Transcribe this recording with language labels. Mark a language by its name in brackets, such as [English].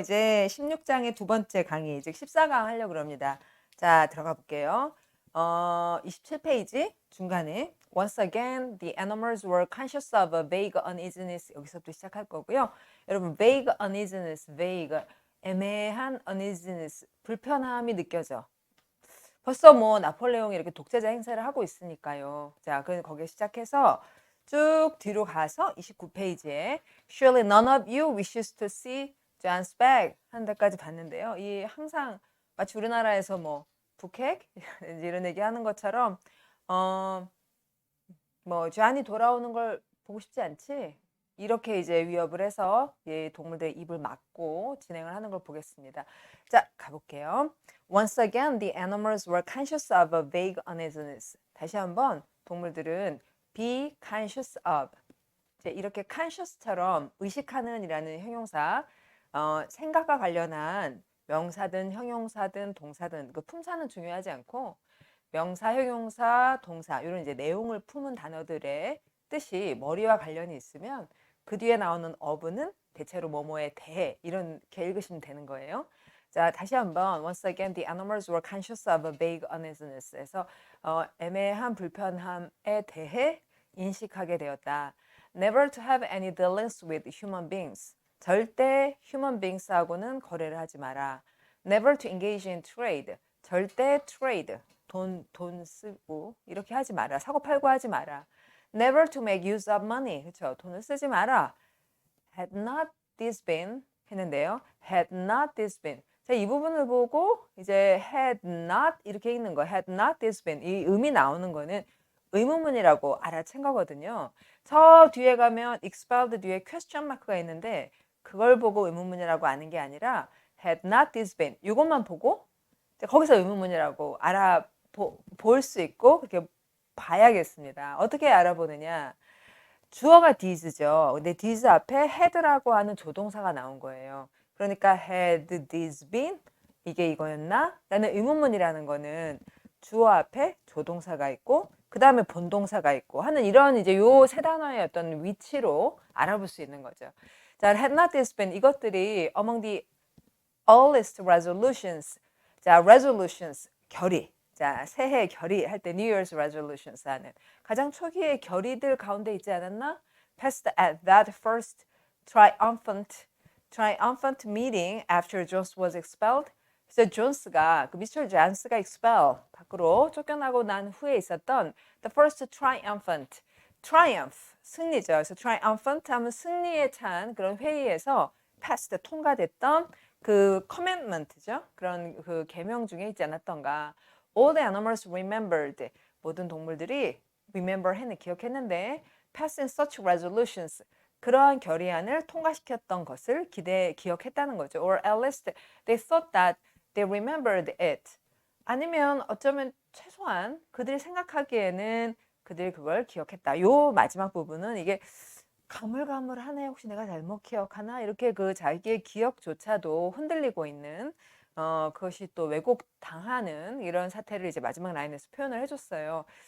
[Korean] 이제 16장의 두 번째 강의, 즉 14강 하려고 합니다. 자, 들어가 볼게요. 27페이지 중간에 [English] Once again, the animals were conscious of a vague uneasiness. [Korean] 여기서부터 시작할 거고요. 여러분, [English] vague uneasiness, [Korean] vague, 애매한 uneasiness, 불편함이 느껴져. 벌써 뭐 나폴레옹이 이렇게 독재자 행세를 하고 있으니까요. 자, 그 거기에 시작해서 쭉 뒤로 가서 29페이지에 [English] Surely none of you wishes to see John's bag [Korean] 한 데까지 봤는데요. 이 항상 마치 우리나라에서 뭐 북핵 이런 얘기 하는 것처럼 뭐 존이 돌아오는 걸 보고 싶지 않지? 이렇게 이제 위협을 해서 동물들의 입을 막고 진행을 하는 걸 보겠습니다. 자, 가볼게요. [English] Once again, the animals were conscious of a vague uneasiness. [Korean] 다시 한번 동물들은 be conscious of. 이제 이렇게 conscious처럼 의식하는이라는 형용사, 생각과 관련한 명사든 형용사든 동사든 그 품사는 중요하지 않고 명사, 형용사, 동사 이런 이제 내용을 품은 단어들의 뜻이 머리와 관련이 있으면 그 뒤에 나오는 of는 대체로 뭐뭐에 대해 이렇게 읽으시면 되는 거예요. 자, 다시 한번 [English] Once again, the animals were conscious of a vague uneasiness에서 [Korean] 애매한 불편함에 대해 인식하게 되었다. [English] Never to have any dealings with human beings. [Korean] 절대 human beings하고는 거래를 하지 마라. [English] Never to engage in trade. [Korean] 절대 trade. 돈 쓰고 이렇게 하지 마라. 사고 팔고 하지 마라. [English] Never to make use of money. [Korean] 그렇죠? 돈을 쓰지 마라. [English] Had not this been [Korean] 했는데요. [English] Had not this been. [Korean] 자, 이 부분을 보고 이제 had not 이렇게 읽는 거. [English] Had not this been. [Korean] 이 음이 나오는 거는 의문문이라고 알아챈 거거든요. 저 뒤에 가면 expelled 뒤에 question mark가 있는데 그걸 보고 의문문이라고 아는 게 아니라 had not this been. 이것만 보고 거기서 의문문이라고 볼 수 있고 그렇게 봐야겠습니다. 어떻게 알아보느냐? 주어가 this죠. 근데 this 앞에 had라고 하는 조동사가 나온 거예요. 그러니까 had this been 이게 이거였나? 라는 의문문이라는 거는 주어 앞에 조동사가 있고 그 다음에 본동사가 있고 하는 이런 이제 요 세 단어의 어떤 위치로 알아볼 수 있는 거죠. [English] 자, had not this been [Korean] 이것들이 [English] among the earliest resolutions. [Korean] 자, resolutions 결의. 자, 새해 결의 할 때 [English] New Year's resolutions [Korean] 하는 가장 초기의 결의들 가운데 있지 않았나? [English] Passed at that first triumphant meeting after Jones was expelled. [Korean] 그래서 존스가 그 미스터 존스가 expel 밖으로 쫓겨나고 난 후에 있었던 the first triumph 승리죠. 그래서 triumphant 하면 승리에 찬 그런 회의에서 passed 통과됐던 그 commandment죠. 그런 그 계명 중에 있지 않았던가. [English] All the animals remembered. [Korean] 모든 동물들이 remember 했는 기억했는데 [English] passing such resolutions. [Korean] 그러한 결의안을 통과시켰던 것을 기억했다는 거죠. [English] Or at least they thought that they remembered it. [Korean] 아니면 어쩌면 최소한 그들이 생각하기에는 그들이 그걸 기억했다. 요 마지막 부분은 이게 가물가물하네. 혹시 내가 잘못 기억하나? 이렇게 그 자기의 기억조차도 흔들리고 있는 그것이 또 왜곡당하는 이런 사태를 이제 마지막 라인에서 표현을 해줬어요.